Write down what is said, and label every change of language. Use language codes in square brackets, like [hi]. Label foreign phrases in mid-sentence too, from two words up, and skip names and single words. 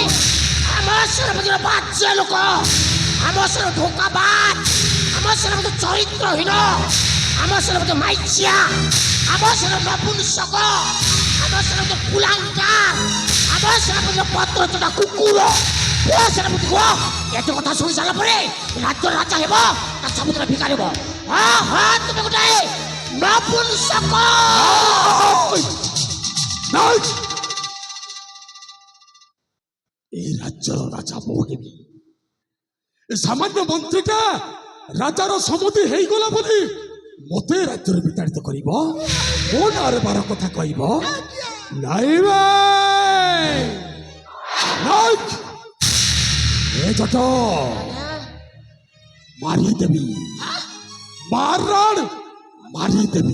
[or] ଆମ ସେନାପତିର ବାଜ୍ୟ ଲୋକ, ଆମ ସେନାପତି ଧୋକାବାଜ, ଆମ ସେନାପତି ଚରିତ୍ରହୀନ, ଆମ ସେନାପତି ମାଇଚିଆ, ଆମ ସେନାପତି ନପୁଂସକ, ଆମ ସେନାପତି କୁଲାଙ୍ଗାର, ଆମ ସେନାପତି ପତ୍ର ଚଟା କୁକୁର। ସେନାପତି କୁହ ଏତେ କଥା ଶୁଣି ସାରିଲା ପରେ ରାଜ୍ୟର ରାଜା ହେବ ନା ସମୁଦ୍ର ଭିକାରୀ ହେବ? ହଁ ହଁ ତୁମେ ଗୋଟାଏ ନପୁଂସକ। ନାଇଁ! ଏଇ ରାଜ୍ୟର ରାଜା ମୁଁ ହେବି। ଏ ସାମାନ୍ୟ ମନ୍ତ୍ରୀଟା ରାଜାର ସମୁଦି ହେଇଗଲା ବୋଲି ମତେ ରାଜ୍ୟରୁ ବିତାଡ଼ିତ କରିବ? ମୋ ନାଁରେ ବାର କଥା କହିବ? ନାଇଁ ଭାଇ! ନାଇଁ! ଏ ଜଟ ମାରିଦେବି, ମାରଣ ମାରିଦେବି।